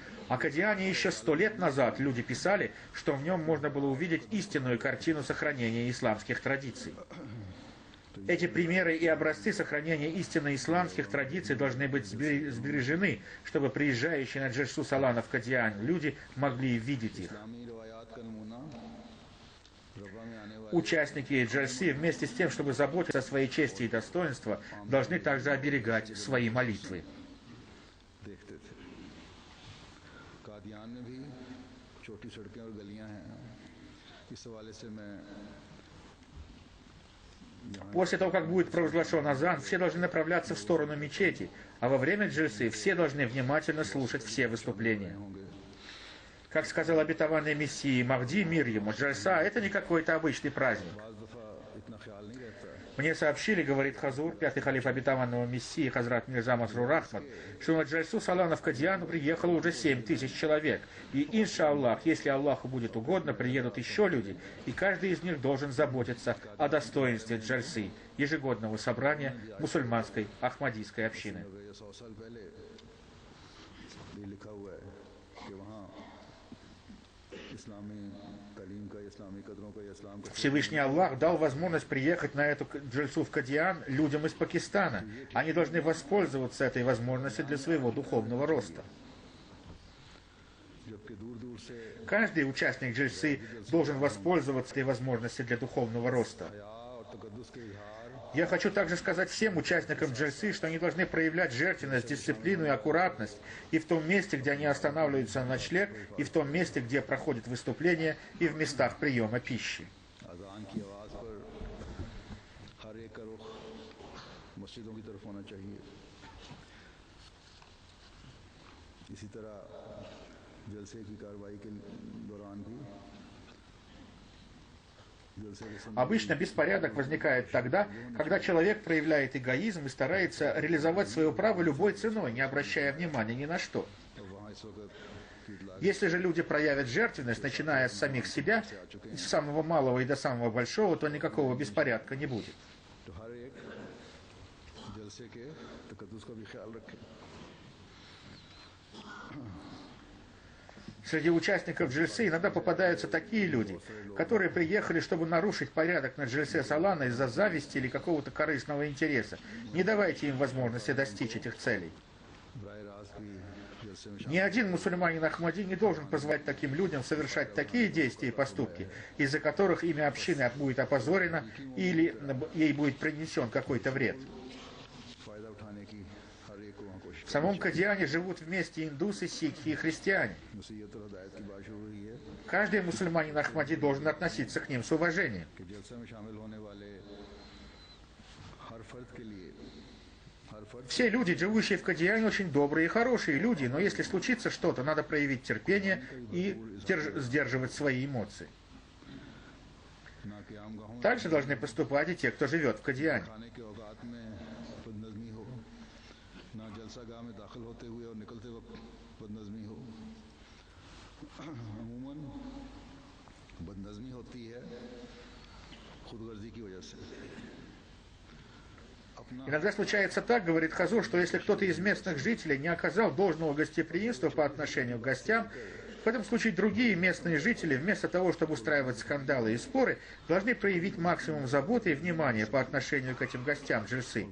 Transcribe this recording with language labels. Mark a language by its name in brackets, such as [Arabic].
[Russian] О Кадиане еще 100 лет назад люди писали, что в нем можно было увидеть истинную картину сохранения исламских традиций. Эти примеры и образцы сохранения истинно исламских традиций должны быть сбережены, чтобы приезжающие на Джальсу Салана в Кадиан люди могли видеть их. [Hindi] इस्लामी रवायात का नमूना रबा में आने वाले [Russian] Участники Джальсы, вместе с тем, чтобы заботиться о своей чести и достоинстве, должны также оберегать свои молитвы. [Hindi] देखते थे। कादियान में भी छोटी सड़कें और गलियां हैं। इस हवाले से मैं [Russian] После того, как будет провозглашен азан, все должны направляться в сторону мечети, а во время джальсы все должны внимательно слушать все выступления. [Hindi] होंगे। [Russian] Как сказал обетованный Мессии Махди, мир ему, джальса – это не какой-то обычный праздник. [Hindi] बाज़ दफ़ा इतना ख्याल नहीं रहता [Russian] Мне сообщили, говорит Хазур, пятый халиф обетованного Мессии Хазрат Мирза Масрур Ахмад, что на Джальсу Салана в Кадьяну приехало уже 7000 человек. И, иншаллах, если Аллаху будет угодно, приедут еще люди, и каждый из них должен заботиться о достоинстве Джальсы, ежегодного собрания мусульманской ахмадийской общины. [Hindi] ये 100 साल पहले ये लिखा हुआ है कि वहाँ इस्लामी तालीम का, इस्लामी कदरों का, इस्लाम का [Russian] Всевышний Аллах дал возможность приехать на эту джальсу в Кадьян людям из Пакистана. Они должны воспользоваться этой возможностью для своего духовного роста. [Hindi] जबकि दूर-दूर से [Russian] Каждый участник джальсы должен воспользоваться этой возможностью для духовного роста. [Hindi] हया और तकद्दुस के इजहार [Russian] Я хочу также сказать всем участникам джальсы, что они должны проявлять жертвенность, дисциплину и аккуратность и в том месте, где они останавливаются на ночлег, и в том месте, где проходят выступления, и в местах приема пищи. [Hindi] अजान की आवाज़ पर हर एक का रुख मस्जिदों की तरफ होना चाहिए। इसी तरह जलसे की कार्रवाई के दौरान भी जलसे के समय [Russian] Обычно беспорядок возникает тогда, когда человек проявляет эгоизм и старается реализовать свое право любой ценой, не обращая внимания ни на что. [Hindi] वहाँ इस वक्त की इतला [Russian] Если же люди проявят жертвенность, начиная с самих себя, с самого малого и до самого большого, то никакого беспорядка не будет. [Hindi] तो हर एक जलसे के तकद्दुस का भी ख्याल रखे। [Russian] Среди участников джальсы иногда попадаются такие люди, которые приехали, чтобы нарушить порядок на джальсе Салана из-за зависти или какого-то корыстного интереса. Не давайте им возможности достичь этих целей. [Hindi] बराह रास्त भी जलसे में [Russian] Ни один мусульманин Ахмади не должен позволять таким людям совершать такие действия и поступки, из-за которых имя общины будет опозорено или ей будет принесен какой-то вред. [Hindi] फ़ायदा उठाने की हर एक को वहाँ कोशिश [Russian] В самом Кадьяне живут вместе индусы, сикхи и христиане. [Hindi] नसीहत और हदायत की बात शुरू हुई है [Russian] Каждый мусульманин Ахмади должен относиться к ним с уважением. [Hindi] कि जलसे में शामिल होने वाले हर फर्द के लिए हर फर्द [Russian] Все люди, живущие в Кадьяне, очень добрые и хорошие люди, но если случится что-то, надо проявить терпение и сдерживать свои эмоции. [Hindi] ना कि आम गाहों [Russian] Также должны поступать и те, кто живет в Кадьяне. [Hindi] खाने के औकात में बदनज़मी हो, ना जलसा गाह में दाखिल होते हुए और निकलते वक्त बदनज़मी हो। अमूमन बदनज़मी होती है खुदगर्जी की वजह से। अपना [Russian] Иногда случается так, говорит Хазур, что если кто-то из местных жителей не оказал должного гостеприимства по отношению к гостям, в этом случае другие местные жители, вместо того, чтобы устраивать скандалы и споры, должны проявить максимум заботы и внимания по отношению к этим гостям джальсы.